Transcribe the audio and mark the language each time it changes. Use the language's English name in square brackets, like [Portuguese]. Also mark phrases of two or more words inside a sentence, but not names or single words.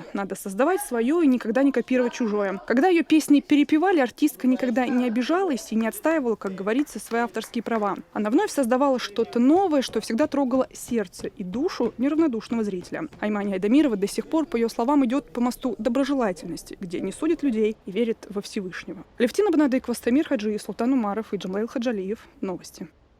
[Russian] Надо создавать свое и никогда не копировать чужое. Когда ее песни перепевали, артистка никогда не обижалась и не отстаивала, как говорится, свои авторские права. Она вновь создавала что-то новое, что всегда трогало сердце и душу неравнодушного зрителя. Аймани Айдамирова до сих пор, по ее словам, идет по мосту доброжелательности, где не судит людей и верит во Всевышнего. Левтина Бонадыкова, Стамир Хаджиев, Султан Умаров и Джамлаил Хаджалиев. Новости.